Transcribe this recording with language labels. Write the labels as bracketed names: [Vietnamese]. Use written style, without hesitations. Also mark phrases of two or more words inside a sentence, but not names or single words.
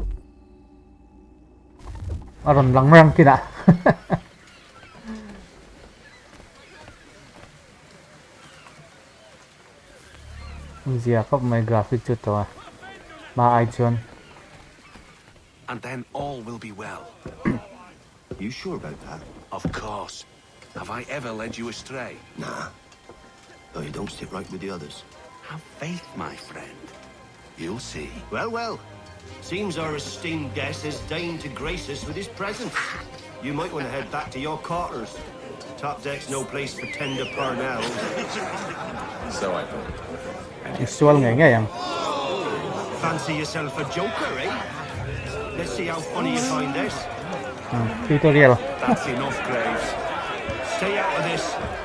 [English] aron lang rang kina giờ có mấy graphic chút thôi mà ai chọn And then all will be well. You sure about that? Of course. Have I ever led you astray? Nah. Though you don't stick right with the others. Have faith, my friend. You'll see. Well, well. Seems our esteemed guest has deigned to grace us with his presence. You might want to head back to your quarters. Top deck's no place for tender parnells. So I thought. visual nghe yang Fancy yourself a joker, eh? Let's see how funny you find this. Tutorial. That's enough, Graves. Stay out of this.